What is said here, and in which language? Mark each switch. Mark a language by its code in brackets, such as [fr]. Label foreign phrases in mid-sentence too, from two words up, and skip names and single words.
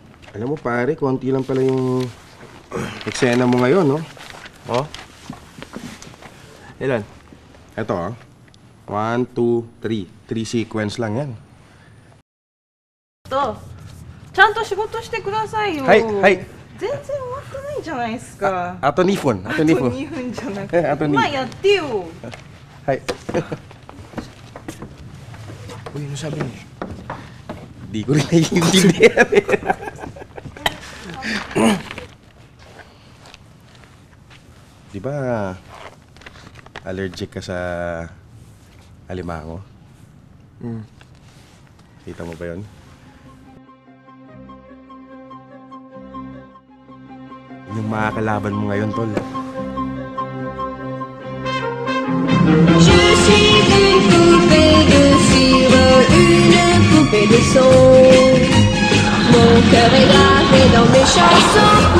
[tl] Alam mo pare, konti lang pala yung eksena mo ngayon, no? Oh? Ilan? Eto, 1, 2, 3. 3 sequence lang yan. [ja] ちゃんと仕事してくださいよ。はいはい。全然終わってないじゃないですか。あと2分。あと2分じゃなくて。あと2。今やってよ。はい。 [tl] Uy, ano sabi niya? Di ko rin naiintindihan. Di ba allergic ka sa alimango? Kita mo ba yun? Yung makakalaban mo ngayon, tol. [fr] Je suis une poupée de cire, une poupée de son. Mon cœur est gravé dans mes chansons.